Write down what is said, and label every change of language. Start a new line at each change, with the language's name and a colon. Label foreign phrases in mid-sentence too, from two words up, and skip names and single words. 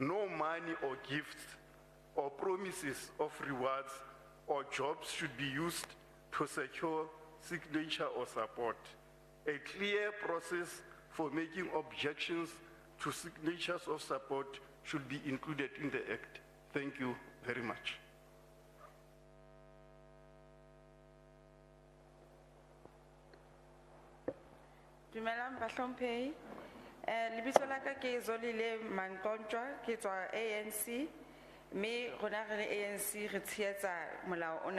English: no money or gifts or promises of rewards or jobs should be used to secure signature or support. A clear process for making objections to signatures of support should be included in the Act. Thank you very much.
Southern Sotho: Dumelang bahlomphehi. Lebitso la ka ke Zolile Mantontjwa, ke tswa ANC, mme rona re le ANC re tshehetsa molao ona.